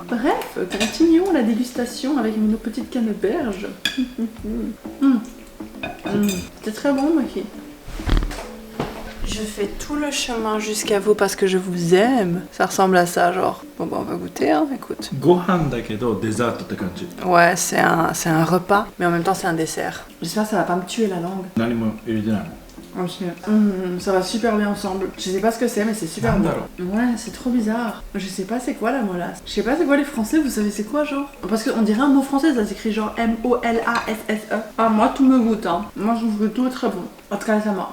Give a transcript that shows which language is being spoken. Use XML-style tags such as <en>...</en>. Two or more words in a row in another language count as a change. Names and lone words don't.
<fr>Bref, continuons la dégustation avec nos petites canneberges. C'était très bon, Mochi. Je fais tout le chemin jusqu'à vous parce que je vous aime. Ça ressemble à ça, genre. Bon, bah, on va goûter, hein, écoute.</fr> <ja>ご飯だけどデザートって感じ</ja> <fr>Ouais, c'est un repas, mais en même temps, c'est un dessert. J'espère que ça va pas me tuer la langue.</fr> <ja>何も入れてないの</ja> <fr>Ça va super bien ensemble. Je sais pas ce que c'est, mais c'est super bon. Ouais, c'est trop bizarre. Je sais pas c'est quoi la molasse. Je sais pas c'est quoi les français, vous savez c'est quoi genre? Parce qu'on dirait un mot français, ça s'écrit genre M-O-L-A-S-S-E. Ah, moi tout me goûte, hein. Moi je trouve que tout est très bon. En tout cas, ça m'a.</fr>